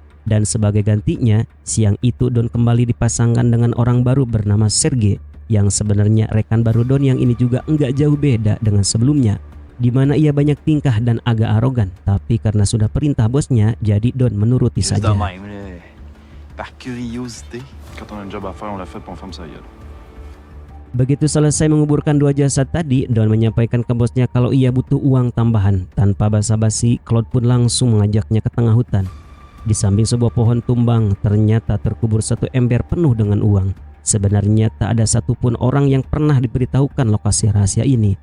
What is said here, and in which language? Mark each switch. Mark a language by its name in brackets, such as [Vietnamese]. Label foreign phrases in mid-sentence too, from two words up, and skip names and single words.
[Indonesian] Dan sebagai gantinya, siang itu Don kembali dipasangkan dengan orang baru bernama Sergei, yang sebenarnya rekan baru Don yang ini juga enggak jauh beda dengan sebelumnya, di mana ia banyak tingkah dan agak arogan. Tapi karena sudah perintah bosnya, jadi Don menuruti saja. [French] Par curiosité. Quand on a un job à faire, on l'a fait, on ferme sa gueule. [Indonesian] Begitu selesai menguburkan dua jasad tadi, Don menyampaikan ke bosnya kalau ia butuh uang tambahan. Tanpa basa-basi, Claude pun langsung mengajaknya ke tengah hutan. Di samping sebuah pohon tumbang, ternyata terkubur satu ember penuh dengan uang. Sebenarnya tak ada satupun orang yang pernah diberitahukan lokasi rahasia ini.